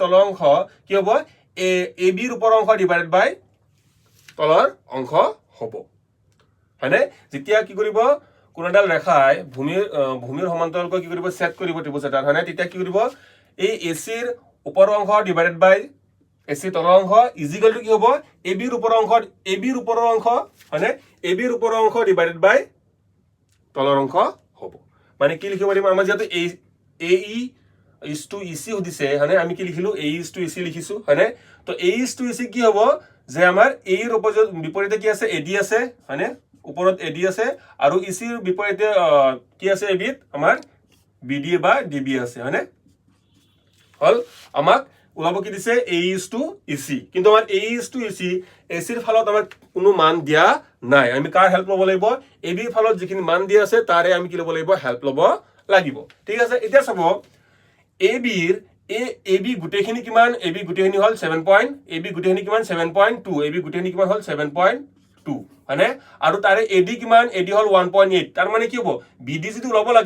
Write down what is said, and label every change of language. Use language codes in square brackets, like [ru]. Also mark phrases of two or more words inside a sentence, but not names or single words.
[as] তলৰ অংশ কি হ'ব AB ৰ ওপৰৰ অংশ [en] divided by [as] তলৰ অংশ হ'ব হয়নে যেতিয়া কি কৰিব কোনডাল ৰেখাই ভূমিৰ সমান্তৰালকৈ কি কৰিব সেট কৰিব ত্ৰিভুজ এটাৰ হয়নে তেতিয়া কি কৰিব এই AC ৰ ওপৰৰ অংশ [en] divided by [as] AC তলৰ অংশ [en] equal to [as] কি হ'ব AB ৰ ওপৰৰ অংশ হয়নে AB ৰ ওপৰৰ অংশ [en] divided by [as] তলৰ অংশ হ'ব মানে কি লিখিব পাৰিম আমাৰ যেটো [en] AE is to EC [as] হদিছে হয়নে আমি কি লিখিলো [en] AE is to EC [as] লিখিছো হয়নে তো [en] AE is to EC [as] কি হ'ব যে আমাৰ A ৰ বিপৰীতে কি আছে AD আছে হয়নে ওপৰত AD আছে আৰু EC ৰ বিপৰীতে কি আছে AB ত আমাৰ BD বা DB আছে হয়নে হল আমাক ওলাব কি দিছে [en] AE is to EC [as] কিন্তু আমাৰ [en] AE is to EC [as] AC ৰ ফালত আমাৰ কোনো মান দিয়া নাই আমি কাৰ হেল্প লব লাগিব AB ৰ ফালত যিখিনি মান দিয়া আছে তাৰে আমি কি লব লাগিব হেল্প লব লাগিব ঠিক আছে এতিয়া চাব AB ৰ AB গুটেখিনি কিমান AB গুটেখিনি হল 7 পইণ্ট AB গুটেখিনি কিমান 7.2 AB গুটেখিনি কিমান হল 7.2 হয়নে আৰু তাৰে AD কিমান AD হল 1.8 তাৰ মানে কি হ'ব BD যদি ল'ব লাগে